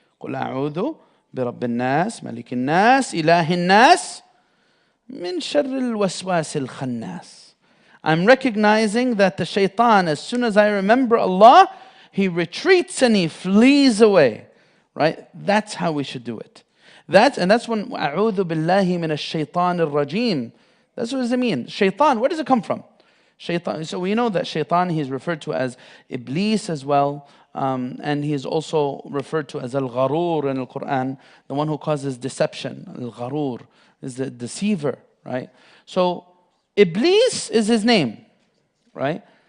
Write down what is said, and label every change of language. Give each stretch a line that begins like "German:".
Arabic: قُلْ أَعُوذُ بِرَبِّ النَّاسِ مَلِكِ النَّاسِ إِلَهِ النَّاسِ مِنْ شَرِّ الْوَسْوَاسِ الْخَنَّاسِ.
English: I'm recognizing that the shaitan, as soon as I remember Allah, he retreats and he flees away. Right? That's how we should do it. That's when أعوذ بالله من الشيطان الرجيم. That's what does it mean? Shaitan, where does it come from? Shaitan. So we know that shaitan, he's referred to as Iblis as well. And he is also referred to as Al-Gharur in the Quran, the one who causes deception. Al-Gharur is the deceiver, right? So Iblis is his name, right?